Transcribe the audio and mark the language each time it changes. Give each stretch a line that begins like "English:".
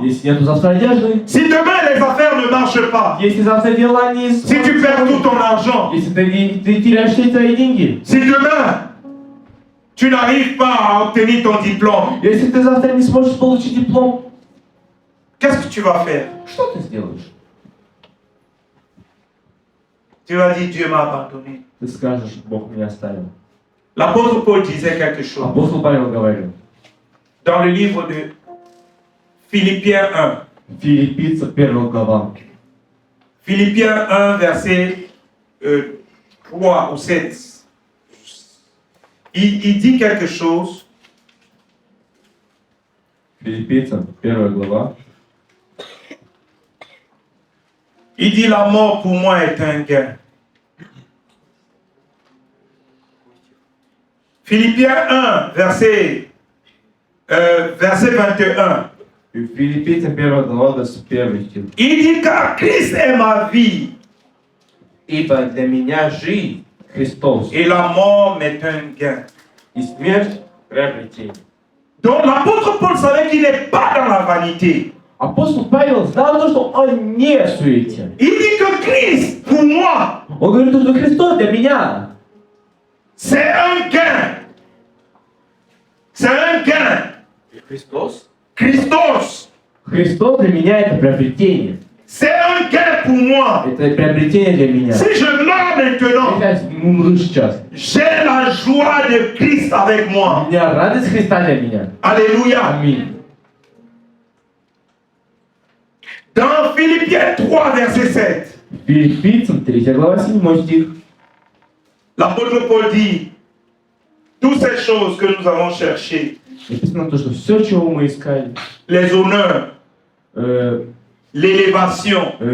Russian: если нету завтра одежды,
French: si demain les affaires ne marchent pas,
Russian: если завтра дела не...
French: si tu perds tout ton argent,
Russian: Если ты теряешь все твои деньги,
French: si demain tu n'arrives pas à obtenir ton diplôme,
Russian: если ты завтра не сможешь получить диплом,
French: qu'est-ce que tu vas faire?
Russian: что ты сделаешь?
French: Tu vas dire Dieu m'a abandonné.
Russian: Ты скажешь, Бог меня оставил.
French: L'apôtre Paul disait quelque chose
Russian: Апостол Павел говорил,
French: dans le livre de Philippiens 1.
Russian: Филиппийцам 1 глава,
French: Philippiens 1, verset 3 ou 7. Il dit quelque chose.
Russian: Филиппийцам 1 глава,
French: Il dit la mort pour moi est un gain. Philippiens 1, verset verset 21.
Russian: Филиппийцам 1 глава 21 стих.
French: Il dit car Christ est ma vie
Russian: Ибо для меня жизнь Христос,
French: et la mort m'est un gain.
Russian: и смерть приобретение.
French: Donc l'apôtre Paul savait qu'il n'est pas dans la vanité.
Russian: Апостол Павел знал то, что он не в суете.
French: Il dit que Christ, pour moi,
Russian: Он говорит, что Христос для меня
French: c'est un gain. C'est un gain.
Russian: Христос?
French: Christos,
Russian: Христос для меня это приобретение.
French: c'est un gain pour moi.
Russian: Это приобретение для меня.
French: Si je meurs maintenant,
Russian: Я умру сейчас.
French: j'ai la joie de Christ avec
Russian: У
French: moi.
Russian: меня радость Христа для меня.
French: Alléluia.
Russian: Аминь.
French: Dans Philippiens 3, verset 7,
Russian: Филиппийцам 3 глава 7 стих.
French: l'apôtre Paul dit, toutes ces choses que nous avons cherchées,
Russian: Написано то, что все, чего мы искали,
French: les honneurs, l'élévation,